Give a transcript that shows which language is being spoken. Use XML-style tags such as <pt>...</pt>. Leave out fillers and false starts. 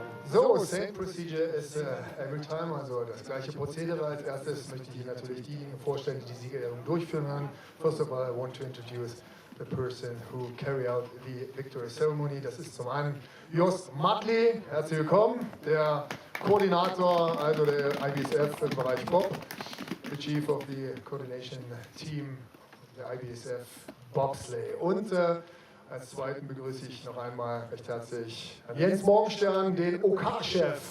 <en>So, same procedure as every time,</en> <de>also das gleiche Prozedere. Als erstes möchte ich Ihnen natürlich diejenigen vorstellen, die die Siegerehrung durchführen werden.</de> <en>First of all, I want to introduce the person who carry out the victory ceremony.</en> <de>Das ist zum einen Jost Mattli, herzlich willkommen, der Koordinator, also der IBSF im Bereich Bob,</de> <en>the chief of the coordination team,</en> <de>der IBSF Bobsleigh. Und als zweiten begrüße ich noch einmal recht herzlich Herrn Jens Morgenstern, den OK-Chef.</de>